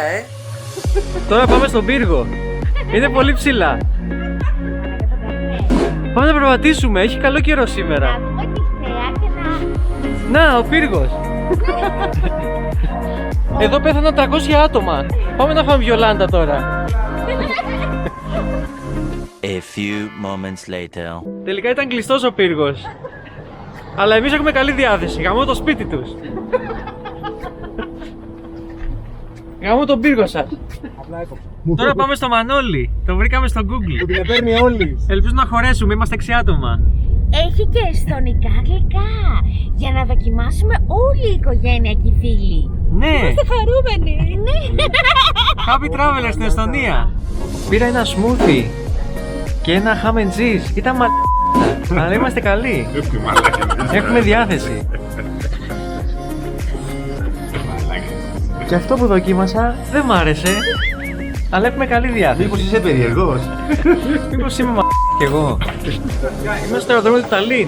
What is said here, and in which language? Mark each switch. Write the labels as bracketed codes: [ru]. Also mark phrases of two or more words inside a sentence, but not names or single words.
[el] Τώρα πάμε στον πύργο. Είναι πολύ ψηλά. Πάμε να περπατήσουμε. Έχει καλό καιρό σήμερα. Να δούμε τη θέα και να... Να, ο πύργος. Εδώ πέθαναν 300 άτομα. Πάμε να φάμε βιολάντα τώρα. [en] A few moments later. [el] Τελικά ήταν κλειστός ο πύργος. Αλλά εμείς έχουμε καλή διάθεση. Γαμώ το σπίτι τους. Γαμώ τον πύργο σας. Τώρα πάμε στο Μανόλι. Το βρήκαμε στο Google. Την παίρνει όλοι. Ελπίζω να χωρέσουμε. Είμαστε 6 άτομα. Έχει και εστονικά γλυκά. Για να δοκιμάσουμε όλη η οικογένεια και οι φίλοι. Ναι. Είμαστε χαρούμενοι. Ναι. Happy Traveler στην Εστονία. Πήρα ένα smoothie και ένα [en] ham and cheese. [el] Ήταν αλλά είμαστε καλοί. Έχουμε διάθεση. Και αυτό που δοκίμασα δεν μ' άρεσε. Αλλά έχουμε καλή διάθεση. Μήπως είσαι περίεργος? Μήπως είμαι κι εγώ. Είμαστε στο αεροδρόμιο του Ταλίν.